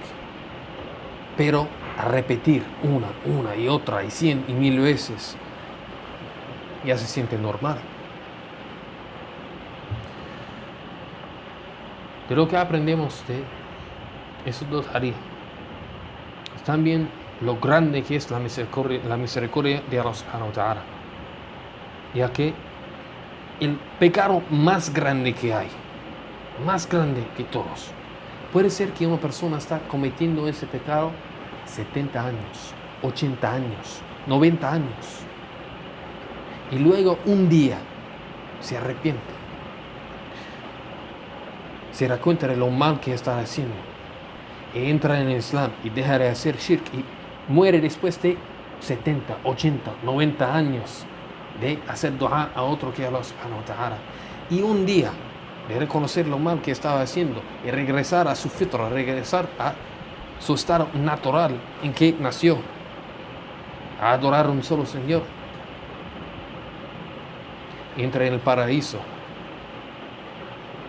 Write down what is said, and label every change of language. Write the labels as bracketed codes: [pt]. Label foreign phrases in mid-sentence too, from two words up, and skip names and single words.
[es] Pero a repetir una y otra y 100 y 1000 veces, ya se siente normal. De lo que aprendemos de esos dos hadith es también lo grande que es la misericordia de Allah [ar] سبحانه وتعالى, [es] ya que el pecado más grande que hay, más grande que todos, puede ser que una persona está cometiendo ese pecado 70 años, 80 años, 90 años, y luego un día se arrepiente, se da cuenta de lo mal que está haciendo, y entra en el Islam y deja de hacer shirk, y muere después de 70, 80, 90 años de hacer dua a otro que Allah [ar] سبحانه وتعالى, [es] y un día de reconocer lo mal que estaba haciendo y regresar a su fitra, regresar a su estado natural en que nació, a adorar a un solo Señor, y entra en el paraíso.